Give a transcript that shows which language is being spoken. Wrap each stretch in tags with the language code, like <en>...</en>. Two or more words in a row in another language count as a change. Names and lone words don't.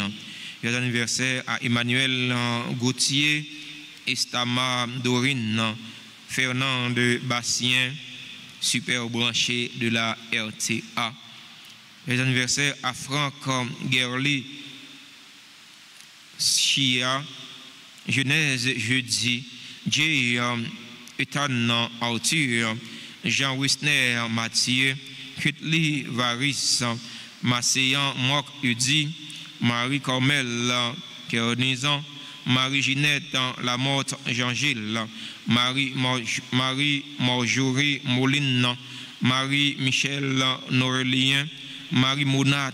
<fr>Joyeux anniversaire à Emmanuel Gauthier, Estama Dorine, Fernand de Bastien, super branché de la RTA. Joyeux anniversaire à Franck Gerli, Chia, Genèse jeudi, J. Ethan Arthur, Jean Wisner Mathieu, Kutli Varis, Masséan Mok Udi, Marie Cormel Kernizan, Marie Ginette Lamotte Jean-Gilles, Marie Marjorie Moline, Marie Michel Norlien, Marie Mona</fr>